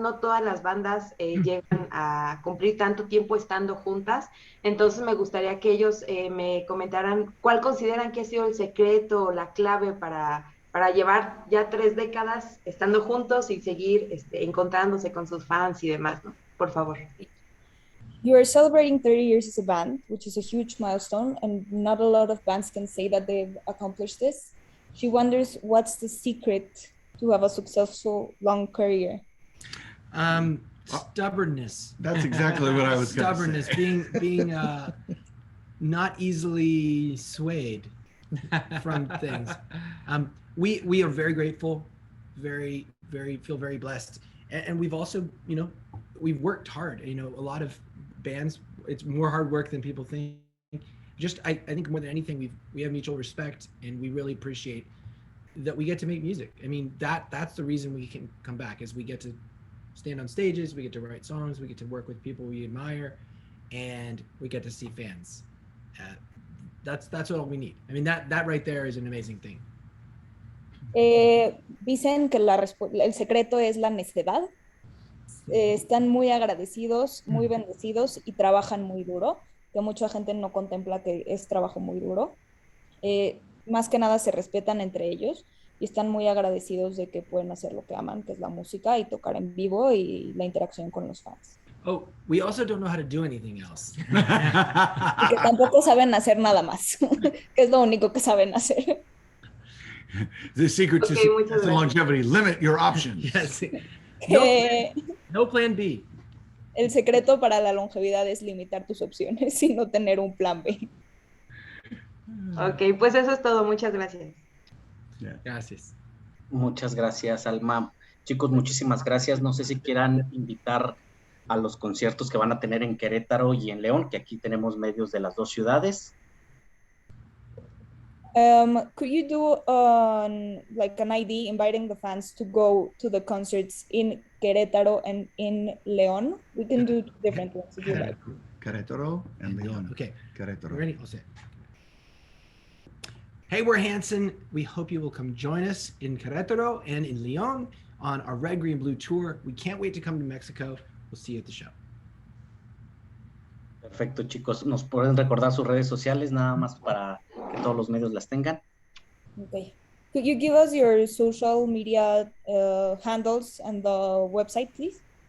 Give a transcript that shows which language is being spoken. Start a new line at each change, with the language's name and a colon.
Spanish: No todas las bandas llegan a cumplir tanto tiempo estando juntas. Entonces me gustaría que ellos me comentaran cuál consideran que ha sido el secreto o la clave para para llevar ya 3 décadas estando juntos y seguir encontrándose con sus fans y demás, ¿no? Por favor.
English: You are celebrating 30 years as a band, which is a huge milestone, and not a lot of bands can say that they've accomplished this. She wonders what's the secret to have a successful long career. Stubbornness. That's exactly what I was going to Stubbornness, say. being not easily swayed from things. We are very grateful, feel very blessed, and we've also, we've worked hard. A lot of bands, it's more hard work than people think. I think more than anything, we have mutual respect, and we really appreciate that we get to make music. I mean, that's the reason we can come back, is we get to stand on stages, we get to write songs, we get to work with people we admire, and we get to see fans. That's all we need. I mean, that right there is an amazing thing.
Spanish: Dicen que el secreto es la necedad. Están muy agradecidos, muy bendecidos y trabajan muy duro, que mucha gente no contempla que es trabajo muy duro. Más que nada se respetan entre ellos y están muy agradecidos de que pueden hacer lo que aman, que es la música y tocar en vivo y la interacción con los fans.
English: Oh, we also don't know how to do anything else.
Spanish: Y que tampoco saben hacer nada más, que es lo único que saben hacer.
English: The secret to longevity, limit your options. Yes.
Spanish: Que
English: No plan B.
Spanish: el secreto para la longevidad es limitar tus opciones y no tener un plan B. Ok, pues eso es todo. Muchas gracias. Gracias. Muchas gracias, Alma. Chicos, muchísimas gracias. No sé si quieran invitar a los conciertos que van a tener en Querétaro y en León, que aquí tenemos medios de las dos ciudades.
English: Could you do like an ID inviting the fans to go to the concerts in Querétaro and in León? We can do different ones if you like. Querétaro and León. Okay. Querétaro. Ready? I'll say it. Hey, we're Hanson. We hope you will come join us in Querétaro and in León on our Red, Green, Blue tour. We can't wait to come to Mexico. We'll see you at the show.
Spanish: Perfecto, chicos. ¿Nos pueden recordar sus redes sociales nada más para que todos los medios las tengan?
English: Okay. Could you give us your social media handles and the website, please?